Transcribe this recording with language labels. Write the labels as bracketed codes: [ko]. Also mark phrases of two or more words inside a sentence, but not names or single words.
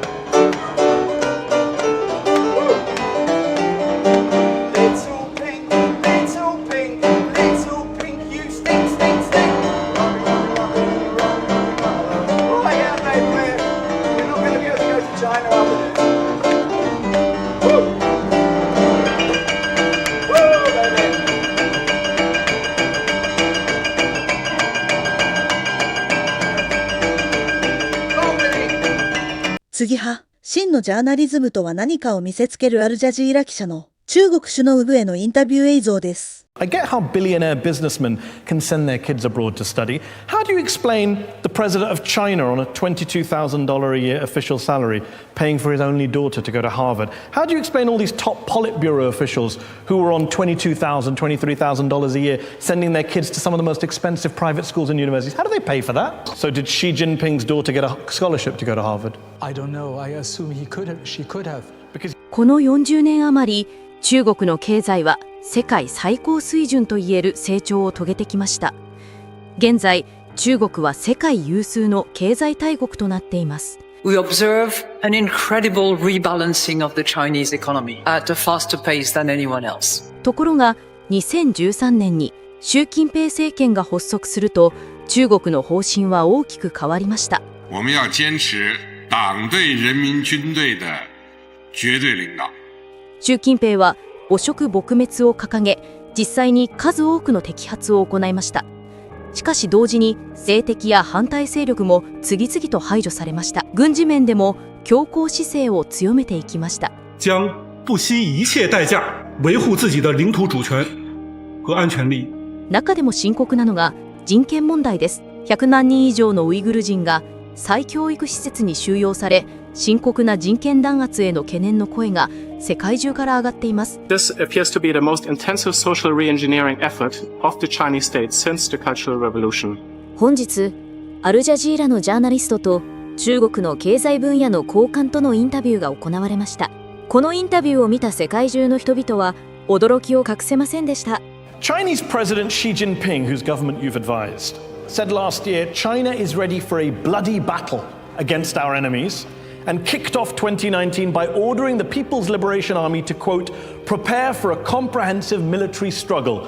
[en] Little pink, little pink, little pink, you stink, stink, stink. Oh yeah, baby, we're not going to be able to go to China after this. Woo! Woo, baby! [ja] 次は、真のジャーナリズムとは何かを見せつけるアルジャジーラ記者の中国首脳部へのインタビュー映像です。 [en] I get how billionaire businessmen can send their kids abroad to study. How do you explain the president of China on a $22,000 a year official salary, paying for his only daughter to go to Harvard? How do you explain all these top Politburo officials who were on $22,000, $23,000 a year, sending their kids to some of the most expensive private schools and universities? How do they pay for that? So did Xi Jinping's daughter get a scholarship to go to Harvard? I don't know. I assume she could have. Because [ja] この40年余り、中国の経済は世界最高水準といえる成長を遂げてきました。現在、中国は世界有数の経済大国となっています。 [en] We observe an incredible rebalancing of the Chinese economy at a faster pace than anyone else. [ja] ところが、2013年に習近平政権が発足すると、中国の方針は大きく変わりました。 [zh] 我们要坚持党对人民军队的绝对领導。 [ja] 習近平は汚職撲滅を掲げ、実際に数多くの摘発を行いました。しかし同時に政敵や反対勢力も次々と排除されました。軍事面でも強硬姿勢を強めていきました。 [zh] 将不惜一切代價維護自己的領土主權和安全利益。 [ja] 中でも深刻なのが人権問題です。100万人以上のウイグル人が再教育施設に収容され、深刻な人権弾圧への懸念の声が世界中から上がっています。 [en] This appears to be the most intensive social re-engineering effort of the Chinese state since the Cultural Revolution. [ja] 本日、アルジャジーラのジャーナリストと中国の経済分野の高官とのインタビューが行われました。このインタビューを見た世界中の人々は驚きを隠せませんでした。 [en] Chinese President Xi Jinping, whose government you've advised, said last year China is ready for a bloody battle against our enemies and kicked off 2019 by ordering the People's Liberation Army to, quote, prepare for a comprehensive military struggle.